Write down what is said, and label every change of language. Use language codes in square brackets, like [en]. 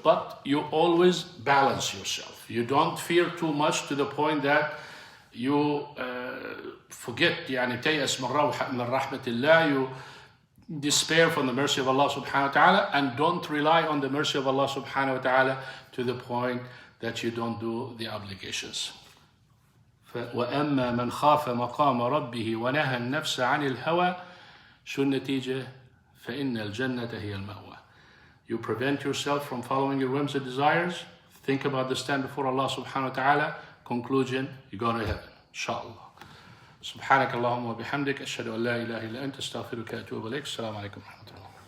[en] But you always balance yourself. You don't fear too much to the point that you forget, [ar] يعني تيأس من رحمة الله, [en] you despair from the mercy of Allah subhanahu wa ta'ala, and don't rely on the mercy of Allah subhanahu wa ta'ala to the point that you don't do the obligations. [ar] وأما من خاف مقام ربه ونهى النفس عن الهوى شو النتيجة؟ فإن الجنة هي المأوى. [en] You prevent yourself from following your whims and desires. Think about the stand before Allah subhanahu wa ta'ala. Conclusion, you go to heaven. [ar] Inshallah. سبحانك اللهم وبحمدك أشهد أن لا إله إلا أنت أستغفرك وأتوب إليك. السلام عليكم ورحمة الله.